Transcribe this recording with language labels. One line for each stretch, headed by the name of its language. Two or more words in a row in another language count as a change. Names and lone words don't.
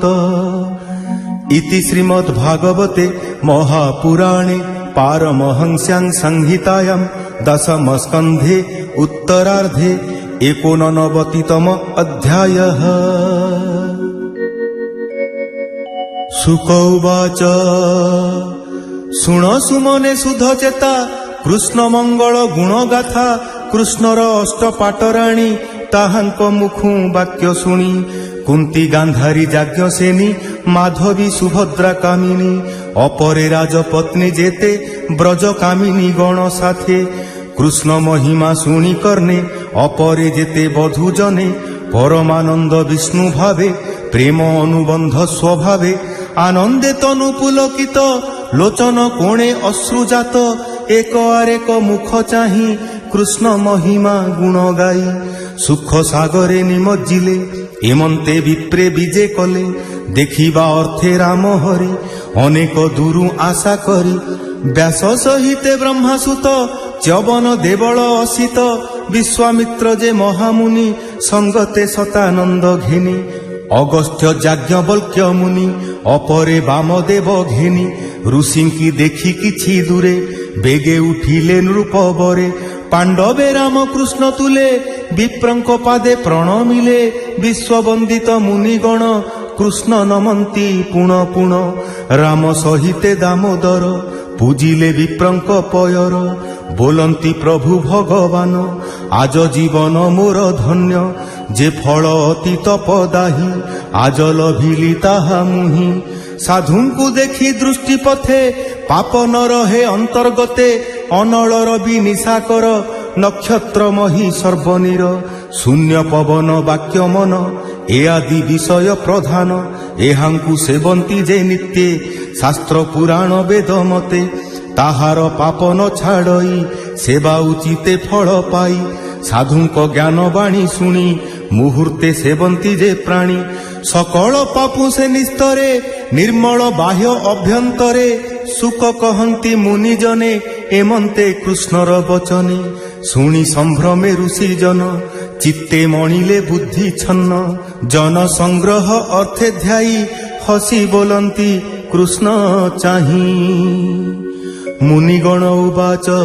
Sanskrit: इति श्रीमद् भागवते महापुराणे पारमहंस्यां संहितायां दशम स्कन्धे उत्तरार्धे 89तम अध्यायः। शुक उवाच
Odia: ଶୁଣ ସୁମନେ ସୁଧ ଚେତା କୃଷ୍ଣ ମଙ୍ଗଳ ଗୁଣ ଗାଥା କୃଷ୍ଣର ଅଷ୍ଟପାଟରାଣୀ ତାହାଙ୍କ ମୁଖୁ ବାକ୍ୟ ଶୁଣି କୁନ୍ତୀ ଗାନ୍ଧାରୀ ଯାଜ୍ଞସେନୀ ମାଧବୀ ସୁଭଦ୍ରା କାମିନୀ ଅପରେ ରାଜପତ୍ନୀ ଯେତେ ବ୍ରଜ କାମିନୀ ଗଣ ସାଥେ କୃଷ୍ଣ ମହିମା ଶୁଣି କରନେ ଅପରେ ଯେତେ ବଧୂ ଜନେ ପରମାନନ୍ଦ ବିଷ୍ଣୁ ଭାବେ ପ୍ରେମ ଅନୁବନ୍ଧ ସ୍ୱଭାବେ ଆନନ୍ଦେ ତନୁ ପୁଲକିତ ଲୋଚନ କୋଣେ ଅଶ୍ରୁଜାତ ଏକ ଆରେକ ମୁଖ ଚାହି କୃଷ୍ଣ ମହିମା ଗୁଣ ଗାଇ ସୁଖ ସାଗରେ ନିମଜ୍ଜିଲେ ଏମନ୍ତେ ବିପ୍ରେ ବିଜେ କଲେ ଦେଖିବା ଅର୍ଥେ ରାମ ହରି ଅନେକ ଦୂରୁ ଆଶା କରି ବ୍ୟାସ ସହିତେ ବ୍ରହ୍ମାସୁତ ଚ୍ୟବନ ଦେବଳ ଅସିତ ବିଶ୍ୱାମିତ୍ର ଯେ ମହାମୁନି ସଙ୍ଗତେ ସତାନନ୍ଦ ଘେନି ଅଗସ୍ତ୍ୟ ଯାଜ୍ଞବଲ୍କ୍ୟ ମୁନି ଅପରେ ବାମଦେବ ଘେନି ଋଷିଙ୍କି ଦେଖି କିଛି ଦୂରେ ବେଗେ ଉଠିଲେ ନୃପବରେ ପାଣ୍ଡବେ ରାମ କୃଷ୍ଣ ତୁଲେ ବିପ୍ରଙ୍କ ପାଦେ ପ୍ରଣମିଲେ ବିଶ୍ୱବନ୍ଦିତ ମୁନିଗଣ କୃଷ୍ଣ ନମନ୍ତି ପୁଣ ପୁଣ ରାମ ସହିତେ ଦାମୋଦର ପୂଜିଲେ ବିପ୍ରଙ୍କ ପୟର ବୋଲନ୍ତି ପ୍ରଭୁ ଭଗବାନ ଆଜ ଜୀବନ ମୋର ଧନ୍ୟ ଯେ ଫଳ ଅତି ତପଦାହି ଆଜ ଲଭିଲି ତାହା ମୁହି ସାଧୁଙ୍କୁ ଦେଖି ଦୃଷ୍ଟି ପଥେ ପାପ ନ ରହେ ଅନ୍ତର୍ଗତେ ଅନଳ ରବି ନିଶାକର ନକ୍ଷତ୍ର ମହୀ ସର୍ବନୀର ଶୂନ୍ୟ ପବନ ବାକ୍ୟ ମନ ଏ ଆଦି ବିଷୟ ପ୍ରଧାନ ଏହାଙ୍କୁ ସେବନ୍ତି ଯେ ନିତ୍ୟେ ଶାସ୍ତ୍ର ପୁରାଣ ବେଦ ମତେ ତାହାର ପାପ ନ ଛାଡ଼ଇ ସେବା ଉଚିତେ ଫଳ ପାଇ ସାଧୁଙ୍କ ଜ୍ଞାନ ବାଣୀ ଶୁଣି ମୁହୂର୍ତ୍ତେ ସେବନ୍ତି ଯେ ପ୍ରାଣୀ ସକଳ ପାପୁ ସେ ନିସ୍ତରେ ନିର୍ମଳ ବାହ୍ୟ ଅଭ୍ୟନ୍ତରେ ସୁକ କହନ୍ତି ମୁନି ଜନେ ଏମନ୍ତେ କୃଷ୍ଣର ବଚନେ ଶୁଣି ସମ୍ଭ୍ରମେ ଋଷି ଜନ ଚିତ୍ତେ ମଣିଲେ ବୁଦ୍ଧି ଛନ୍ନ ଜନ ସଂଗ୍ରହ ଅର୍ଥେ ଧ୍ୟାଇ ହସି ବୋଲନ୍ତି କୃଷ୍ଣ ଚାହିଁ ମୁନିଗଣ ଉବାଚ